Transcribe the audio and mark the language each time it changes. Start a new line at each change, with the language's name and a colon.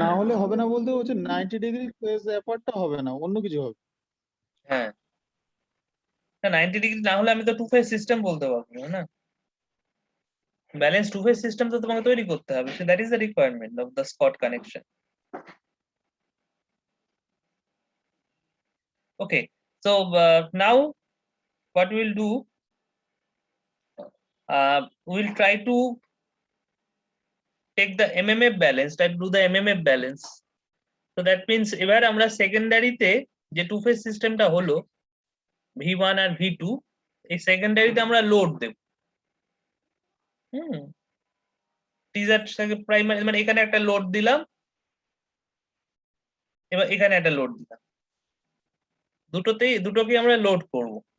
Bangla: না হলে হবে না বলতে হচ্ছে 90 ডিগ্রি ফেজ অ্যাপার্টটা হবে না, অন্য কিছু হবে। হ্যাঁ, 90 ডিগ্রি না হলে আমি তো টু ফেজ সিস্টেম বলতে পারবো না, না ব্যালেন্স টু ফেজ সিস্টেম তো তোমাকে তৈরি করতে হবে,
English: So that is the requirement of the spot connection. Okay, so now what we'll do, we'll try to take the MMF balance, try to do the MMF balance. So that means
Bangla: এবার আমরা সেকেন্ডারিতে যে two phase সিস্টেমটা হলো V1 আর V2, এই সেকেন্ডারিতে আমরা load দেব। Teaser primary মানে এখানে একটা লোড দিলাম, এবার এখানে একটা লোড দিলাম, দুটোকে আমরা লোড করব।